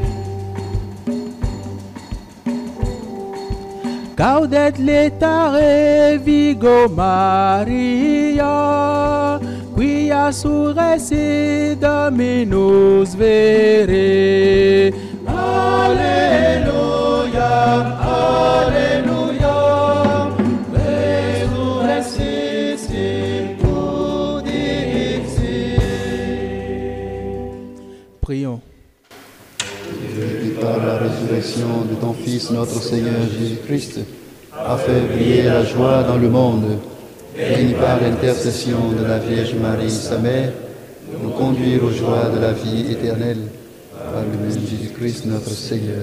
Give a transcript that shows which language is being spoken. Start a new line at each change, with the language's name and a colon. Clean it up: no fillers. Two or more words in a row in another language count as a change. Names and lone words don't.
Latin: Gaudet letare Vigo Maria, quia surrexit Dominus vere. Alleluia, alleluia, resurrexit sicut dixit.
French: Prions. Dieu qui par la résurrection de ton Fils, notre Seigneur Jésus-Christ, a fait briller la joie dans le monde, daigne par l'intercession de la Vierge Marie, sa mère, nous conduire aux joies de la vie éternelle, par le même Jésus-Christ, notre Seigneur.